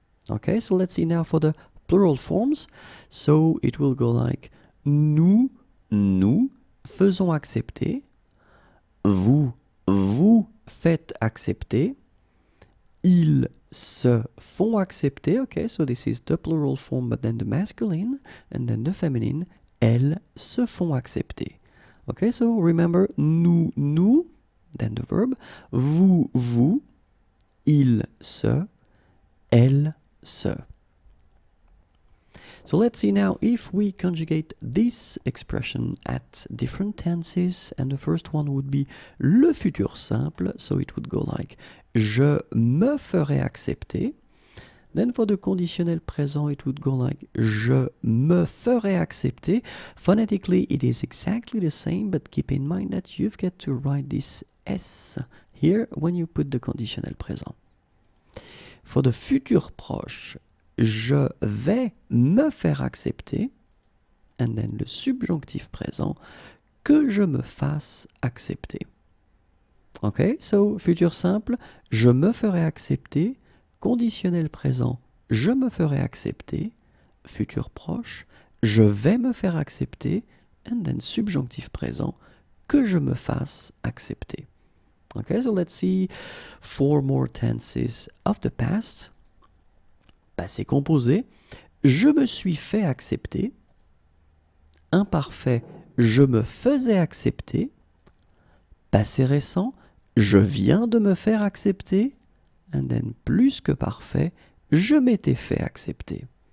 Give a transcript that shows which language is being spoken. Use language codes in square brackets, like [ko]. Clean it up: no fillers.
[en] Okay, so let's see now for the plural forms. So it will go like, [fr] nous faisons accepter, vous faites accepter, ils se font accepter. [en] Okay, so this is the plural form, but then the masculine, and then the feminine, [fr] elles se font accepter. [en] Okay, so remember, nous, then the verb, vous, [fr] il se, elle se. [en] So let's see now if we conjugate this expression at different tenses, and the first one would be le futur simple, so it would go like [fr] je me ferai accepter. [en] Then for the conditionnel présent, it would go like [fr] je me ferai accepter. [en] Phonetically, it is exactly the same, but keep in mind that you've got to write this S here when you put the conditionnel présent. [fr] For the futur proche, je vais me faire accepter, and then le subjonctif présent, que je me fasse accepter. Ok, so futur simple, je me ferai accepter, conditionnel présent, je me ferai accepter, futur proche, je vais me faire accepter, and then subjonctif présent, que je me fasse accepter. [en] Okay, so let's see 4 more tenses of the past. [fr] Passé composé, je me suis fait accepter. Imparfait, je me faisais accepter. Passé récent, je viens de me faire accepter. [en] And then [fr] plus que parfait, je m'étais fait accepter.